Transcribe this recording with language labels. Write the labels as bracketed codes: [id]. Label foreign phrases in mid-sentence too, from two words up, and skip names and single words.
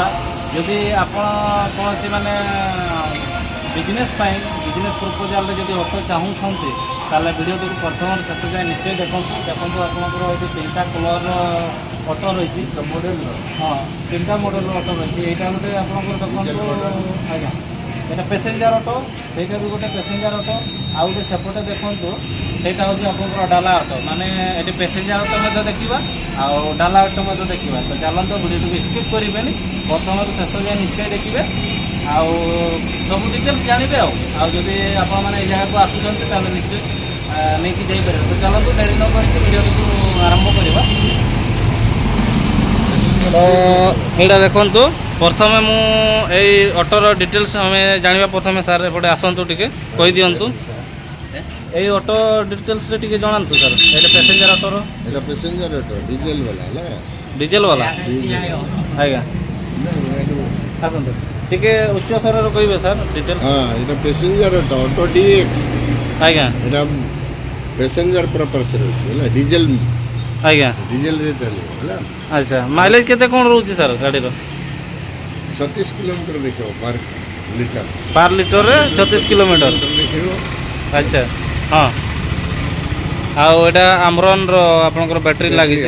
[or] ଯଦି ଆପଣ କୌଣସି ମାନେ ବିଜନେସ୍ ପାଇଁ [en] business proposal [or] ଯଦି ଅଟୋ ଚାହୁଁଛନ୍ତି ତାହେଲେ ଭିଡ଼ିଓଟିକୁ ପ୍ରଥମରୁ ଶେଷ ଯାଏ ନିଶ୍ଚୟ ଦେଖନ୍ତୁ। ଆପଣଙ୍କର ଏଠି 3ଟା କଲର୍ର ଅଟୋ ରହିଛି ମଡ଼େଲର। ହଁ 3ଟା ମଡ଼େଲର ଅଟୋ ରହିଛି। ଏଇଟା ଗୋଟେ ଆପଣଙ୍କର ଦେଖନ୍ତୁ ଆଜ୍ଞା, [bn] এটা [en] passenger auto, [bn] সেইটা [or] ବି ଗୋଟେ [en] passenger auto. [or] ଆଉ ଗୋଟେ ସେପଟେ ଦେଖନ୍ତୁ, ସେଇଟା ହେଉଛି ଆପଣଙ୍କର ଡାଲା ଅଟୋ। ମାନେ ଏଠି [en] passenger auto [or] ମଧ୍ୟ ଦେଖିବା ଆଉ ଡାଲା ଅଟୋ ମଧ୍ୟ ଦେଖିବା। ତ ଚାଲନ୍ତୁ ଭିଡ଼ିଓଟିକୁ ସ୍କିପ୍ କରିବେନି, ପ୍ରଥମରୁ ଶେଷ ଯାଏ ନିଶ୍ଚୟ ଦେଖିବେ ଆଉ ସବୁ ଡିଟେଲ୍ସ ଜାଣିବେ। ଆଉ ଯଦି ଆପଣମାନେ ଏଇ ଜାଗାକୁ ଆସୁଛନ୍ତି ତାହେଲେ ନିଶ୍ଚୟ ନେଇକି ଯାଇପାରିବେ। ତ ଚାଲନ୍ତୁ ଡେରି ନ କରିକି ଭିଡ଼ିଓଟିକୁ ଆରମ୍ଭ କରିବା। ତ ଏଇଟା ଦେଖନ୍ତୁ, ପ୍ରଥମେ ମୁଁ ଏଇ ଅଟୋର ଡିଟେଲ୍ସ ଆମେ ଜାଣିବା। ପ୍ରଥମେ ସାର୍ ଏପଟେ ଆସନ୍ତୁ, ଟିକେ କହିଦିଅନ୍ତୁ ଏଇ ଅଟୋ ଡିଟେଲ୍ସରେ ଟିକେ ଜଣାନ୍ତୁ ସାର୍। ଏଇଟା [en] passenger auto. [bn] এটা [en] passenger auto, [bn] ডিজেল বালা না? [or] ଡିଜେଲ ବାଲା? ଆଜ୍ଞା ଆସନ୍ତୁ, ଟିକେ ଉଚ୍ଚ ସ୍ୱରରେ କହିବେ ସାର୍ ଡିଟେଲ୍ସ। [bn] হ্যাঁ, এটা [en] passenger auto, auto DX. [or] ଆଜ୍ଞା [bn] এটা [en] passenger purpose [bn] রয়েছে ହେଲା, ডিজেল [or] ଆଜ୍ଞା ডিজେଲରେ ଚାଲିବ ହେଲା। ଆଚ୍ଛା ମାଇଲେଜ କେତେ କ'ଣ ରହୁଛି ସାର୍ ଗାଡ଼ିର? 36 କିଲୋମିଟର ଦେଖିବ [en] per litre. per litre [or] 36 କିଲୋମିଟର। ଦେଖିବ। ଆଚ୍ଛା ହଁ। ଆଉ ଏଇଟା ଆମରନ୍ର ଆପଣଙ୍କର ବ୍ୟାଟେରୀ ଲାଗିଛି।